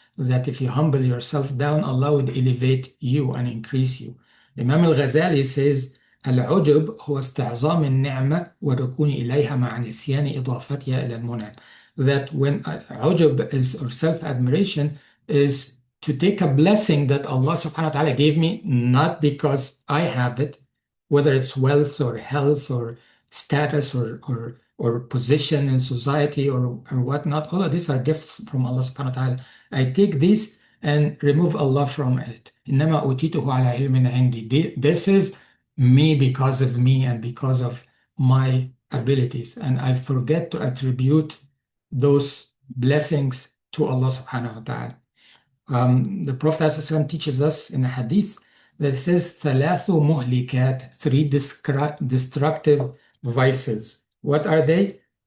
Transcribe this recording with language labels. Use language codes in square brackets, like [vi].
[en] That if you humble yourself down, Allah would elevate you and increase you. Imam al-Ghazali says, [ar] العجب هو استعظام النعمة والركون إليها مع نسيان إضافتها إلى المنعم. [en] That when ujb is, or self-admiration, is to take a blessing that Allah subhanahu wa ta'ala gave me, not because I have it, whether it's wealth or health or status or position in society or whatnot. All of these are gifts from Allah subhanahu wa ta'ala. I take these and remove Allah from it. [ar] إنما أوتيته على علم عندي. [en] This is me because of me and because of my abilities. And I forget to attribute those blessings to Allah subhanahu wa ta'ala. The Prophet ﷺ teaches us in a hadith that it says, [ar] ثلاث مهلكات, [en] three destructive vices. What are they?